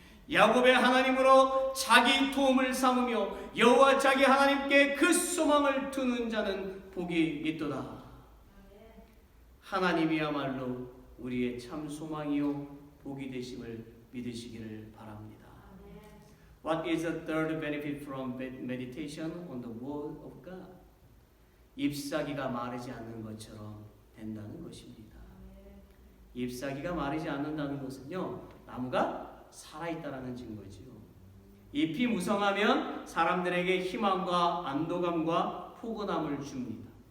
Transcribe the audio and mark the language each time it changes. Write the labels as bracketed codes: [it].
[ko] 야곱의 하나님으로 자기 도움을 삼으며 여호와 자기 하나님께 그 소망을 두는 자는 복이 있도다. 하나님이야말로 우리의 참 소망이요 복이 되심을 믿으시기를 바랍니다. [en] What is the third benefit from meditation on the word of God? [ko] 잎사귀가 마르지 않는 것처럼 된다는 것입니다. 잎사귀가 마르지 않는다는 것은요 나무가 살아있다라는 증거지요. 잎이 무성하면 사람들에게 희망과 안도감과 포근함을 줍니다.